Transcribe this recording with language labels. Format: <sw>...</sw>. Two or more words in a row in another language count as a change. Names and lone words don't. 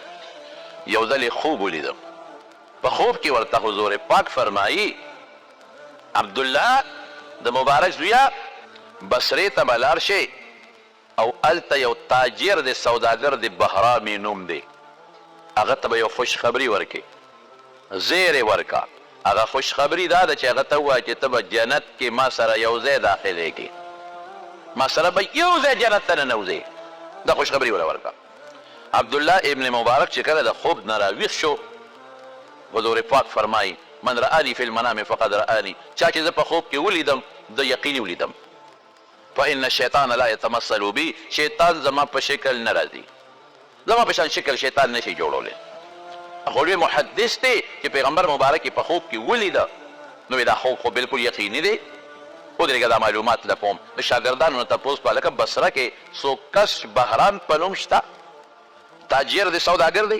<ps>یو ځل یې خوب ولیده، په خوب کې ورته حضور پاک فرمایي عبدالله د مبارک زویه بصرې ته به لاړ شي او هلته یو تاجر دی، سوداګر دی، بهرامي نوم دی، هغه ته به یو خوشخبري ورکړي، زیری ورکا. هغه خوشخبري دا ده چې هغه ته ووایه چې ته به جنت کې ما سره یو ځای داخلېږي، ما سره به یو ځای جنت ته ننوځې. دا خوشخبري وله ورکا. عبدالله ابن مبارک چې کله د خوب نه راویښ شو، حضور پاک فرمایي</ps> <ar>من رآني فی المنام فقد رآني،</ar> <ps>چا چې زه په خوب کې ولیدم د یقیني ولیدم.</ps> <ar>فإن الشیطان لا يتمثل بي،</ar> <ps>شیطان زما په شکل نه راځي، زما په شان شکل شیطان نشي جوړولی. خو لوی محدث دی چې پیغمبر مبارک یې په خوب کې ولیده، نو دا خوب خو بلکل یقیني دی. ودرېږه دا معلومات لپوم د شاګردانو نه تپوس په هلکه بصره کې څوک کس بهرام په نوم شته، تاجر دی، سوداګر دی؟</ps>